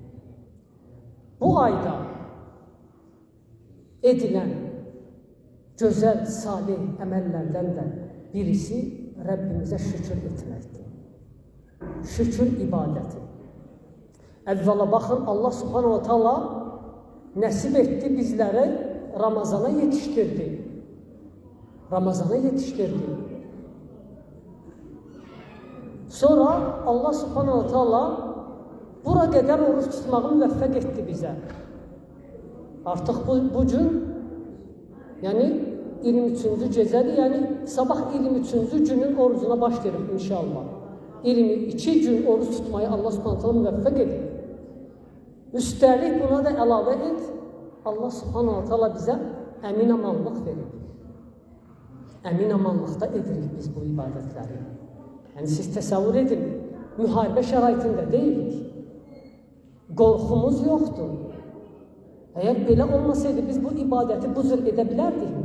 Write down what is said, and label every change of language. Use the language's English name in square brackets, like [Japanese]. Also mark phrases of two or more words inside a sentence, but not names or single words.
[Azerbaijani] Bu ayda edilən gözəl, salih əməllərdən də birisi Rəbbimizə şükür etməkdir. Şükür ibadəti. Əvvəla baxın, Allah subhanahu wa ta'ala nəsib etdi bizləri, Ramazana yetişdirdi. Ramazana yetişdirdi. Sonra Allah subhanahu wa ta'ala bura qədər oruç tutmağı müvəffəq etdi bizə. Artıq bu gün, yəni 23-cü gecədir, yəni sabah 23-cü günün orucuna başlayırıq inşallah. 22 gün oruç tutmayı Allah subhanahu wa ta'ala müvəffəq edir. Üstəlik buna da əlavə et, Allah subhanahu wa ta'ala bizə əmin amanlıq verir. Əmin amanlıqda edirik biz bu ibadətləri. Yəni siz təsəvvür edin, müharibə şəraitində deyilik. Qorxumuz yoxdur. Əgər belə olmasaydı biz bu ibadəti bu cür edə bilərdikmi?